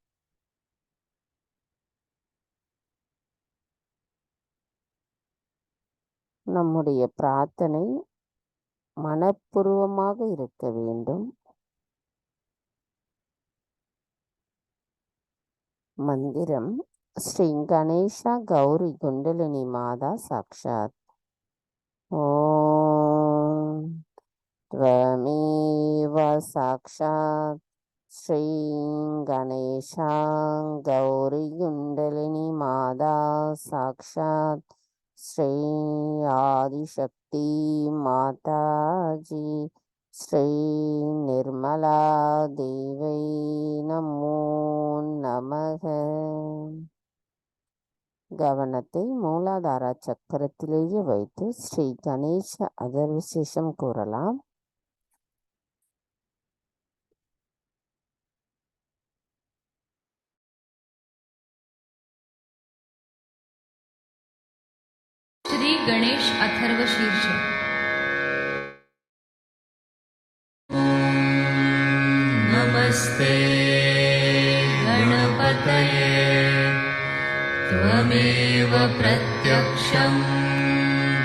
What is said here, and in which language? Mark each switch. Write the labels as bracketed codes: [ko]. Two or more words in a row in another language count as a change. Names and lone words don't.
[ta] நம்முடைய பிரார்த்தனை மனப்பூர்வமாக இருக்க வேண்டும். மந்திரம் ஸ்ரீ கணேஷா கௌரி குண்டலினி மாதா சாக்ஷாத். [sa] ஓம் त्वमेव साक्षात् श्री गणेशा गौरी कुंडलिनी माता साक्षात् श्री आदिशक्ति माताजी श्री निर्मला देवी नमो नमः. [ta] கவனத்தை மூலாதார சக்கரத்திலேயே வைத்து ஸ்ரீ கணேச அதர்விசேஷம் கூறலாம். [sa] श्री गणेश अथर्व शीर्ष. नमस्ते गणपतये त्वमेव प्रत्यक्षम्